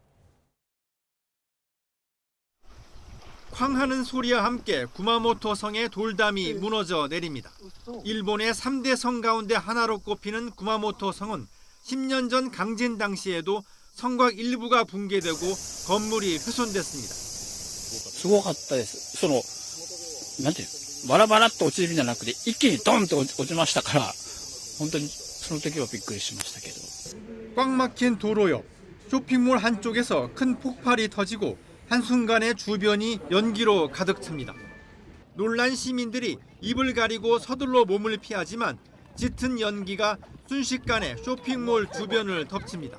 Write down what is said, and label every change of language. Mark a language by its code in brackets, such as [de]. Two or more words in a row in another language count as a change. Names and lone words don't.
[ko] 쾅하는 소리와 함께 구마모토 성의 돌담이 무너져 내립니다. 일본의 3대 성 가운데 하나로 꼽히는 구마모토 성은 10년 전 강진 당시에도 성곽 일부가 붕괴되고 건물이 훼손됐습니다. [ja] すごかったです。なんてバラバラっと落ちるんじゃなくて一気にドンと落ちましたから本当にその時はびっくりしましたけど. [ko] 꽉 막힌 도로 옆 쇼핑몰 한쪽에서 큰 폭발이 터지고 한순간에 주변이 연기로 가득 찹니다. 놀란 시민들이 입을 가리고 서둘러 몸을 피하지만 짙은 연기가 순식간에 쇼핑몰 주변을 덮칩니다.